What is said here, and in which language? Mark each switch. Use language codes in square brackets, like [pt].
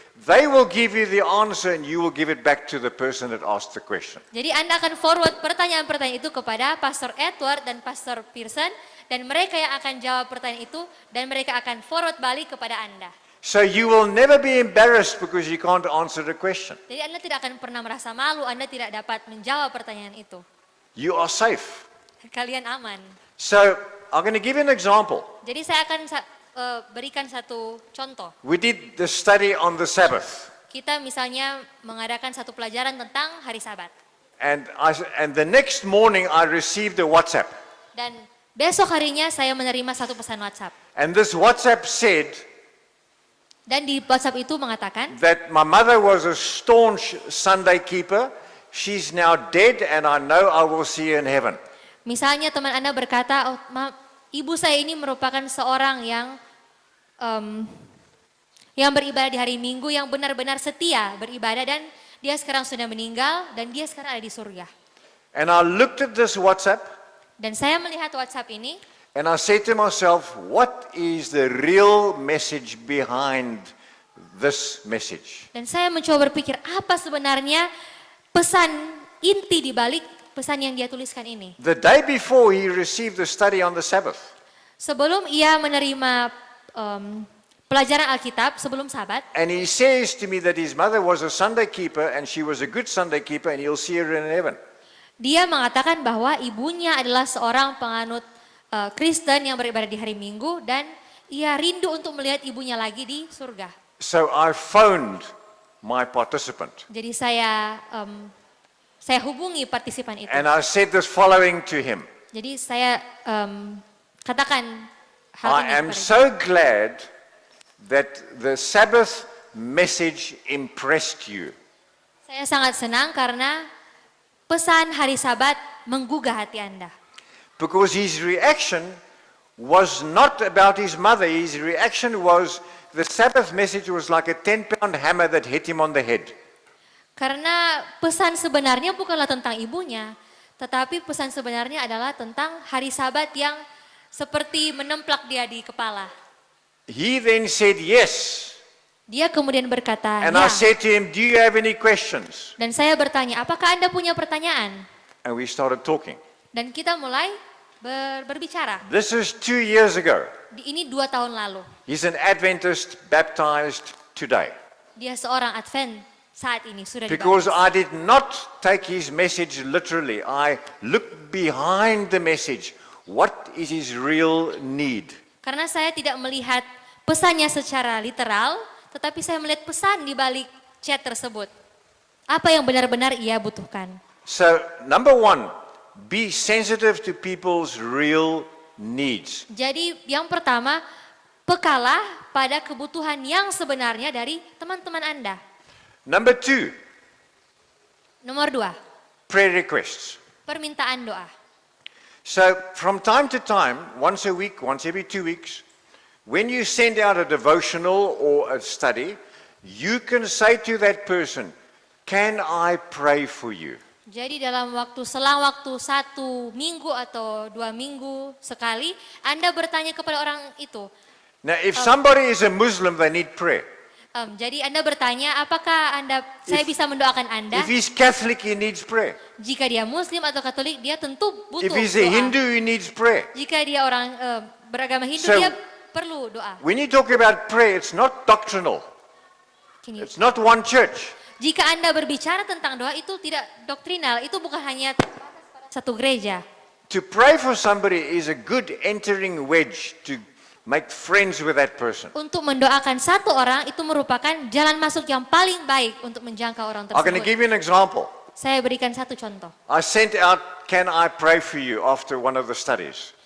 [en] They will give you the answer and you will give it back to the person that asked the question. [id] Jadi Anda akan forward pertanyaan-pertanyaan itu kepada Pastor Edward dan Pastor Pearson dan mereka yang akan jawab pertanyaan itu dan mereka akan forward balik kepada Anda. [en] So you will never be embarrassed because you can't answer the question. [id] Jadi Anda tidak akan pernah merasa malu, Anda tidak dapat menjawab pertanyaan itu. [en] You are safe. [id] Kalian aman. [en] So I'm going to give you an example. [id] Jadi saya akan berikan satu contoh. [en] We did the study on the Sabbath. [id] Kita misalnya mengadakan satu pelajaran tentang hari Sabat. [en] And the next morning I received a WhatsApp. [id] Dan besok harinya saya menerima satu pesan WhatsApp. [en] And this WhatsApp said [id] Dan di WhatsApp itu mengatakan, [en] that my mother was a staunch Sunday keeper. She's now dead and I know I will see her in heaven. [id] misalnya teman Anda berkata, oh, ibu saya ini merupakan seorang yang beribadah di hari Minggu, yang benar-benar setia beribadah dan dia sekarang sudah meninggal dan dia sekarang ada di surga. [en] And I looked at this WhatsApp [id] Dan saya melihat WhatsApp ini [en] and I said to myself, what is the real message behind this message? [id] dan saya mencoba berpikir apa sebenarnya pesan inti di balik pesan yang dia tuliskan ini. [en] The day before he received the study on the Sabbath. [id] Sebelum ia menerima pelajaran Alkitab sebelum Sabat, [en] And he says to me that his mother was a Sunday keeper and she was a good Sunday keeper and he'll see her in heaven. [id] dia mengatakan bahwa ibunya adalah seorang penganut Kristen yang beribadah di hari Minggu dan ia rindu untuk melihat ibunya lagi di surga. [en] So I phoned my participant [id] Jadi saya hubungi partisipan itu. [en] and I said this following to him. [id] Jadi saya katakan hal [en] I [id] ini [en] am [id] kepada dia. [en] so glad that the Sabbath message impressed you. [id] Saya sangat senang karena pesan hari Sabat menggugah hati Anda. [en] Because his reaction was not about his mother. His reaction was the Sabbath message was like a 10-pound hammer that hit him on the head. [id] Karena pesan sebenarnya bukanlah tentang ibunya, tetapi pesan sebenarnya adalah tentang hari Sabat yang seperti menemplak dia di kepala. [en] He then said yes. [id] Dia kemudian berkata, [en] And [id] ya. [en] I said to him, do you have any questions? [id] Dan saya bertanya, apakah Anda punya pertanyaan? [en] And we started talking. [id] Dan kita mulai berbicara. [en] This is 2 years ago. [id] Ini 2 tahun lalu. [en] He's an Adventist baptized today. [id] Dia seorang Advent saat ini sudah [en] Because [id] dibaptis. [en] I did not take his message literally. I looked behind the message. What is his real need? [id] Karena saya tidak melihat pesannya secara literal, tetapi saya melihat pesan di balik chat tersebut. Apa yang benar-benar ia butuhkan. [en] So, number one, be sensitive to people's real needs. [id] Jadi yang pertama, pekalah pada kebutuhan yang sebenarnya dari teman-teman Anda. [en] Number two, [id] Nomor 2, [en] prayer requests. [id] permintaan doa. [en] So, from time to time, once a week, once every 2 weeks, when you send out a devotional or a study, you can say to that person, can I pray for you? [id] Jadi dalam selang waktu 1 minggu atau 2 minggu sekali, Anda bertanya kepada orang itu. [en] Now, if somebody is a Muslim, they need prayer. [id] Jadi Anda bertanya, apakah saya bisa mendoakan Anda? [en] If he's Catholic, he needs prayer. [id] Jika dia Muslim atau Katolik, dia tentu butuh [en] If he's a [id] doa. [en] Hindu, he needs prayer. [id] Jika dia orang beragama Hindu, [en] So- [id] dia perlu doa. [en] When you talk about prayer, it's not doctrinal. It's not one church. [id] Jika Anda berbicara tentang doa, itu tidak doktrinal, itu bukan hanya satu gereja. [en] To pray for somebody is a good entering wedge to make friends with that person. [id] Untuk mendoakan satu orang, itu merupakan jalan masuk yang paling baik untuk menjangkau orang [en] I'm going to [id] tersebut. [en] give you an example. [id] Saya berikan satu contoh. [en] I sent out, can I pray for you after one of the studies?